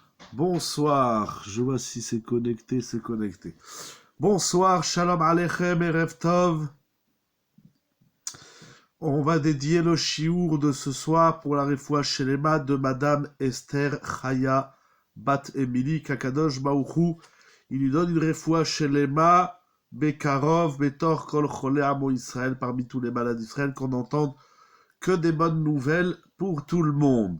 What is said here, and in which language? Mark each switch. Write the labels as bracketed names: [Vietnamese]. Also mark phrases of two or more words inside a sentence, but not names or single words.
[French] Bonsoir, je vois si c'est connecté, c'est connecté. Bonsoir, [Hebrew] שלום עליכם, ערב טוב. [French] On va dédier le chiour de ce soir pour la [Hebrew] רפואה שלמה [French] de Madame Esther Chaya Bat Emily Kakadosh Baouchou. Il lui donne une [Hebrew] רפואה שלמה בקרוב בתוך כל חולי עמו ישראל, [French] parmi tous les malades d'Israël, qu'on n'entende que des bonnes nouvelles pour tout le monde.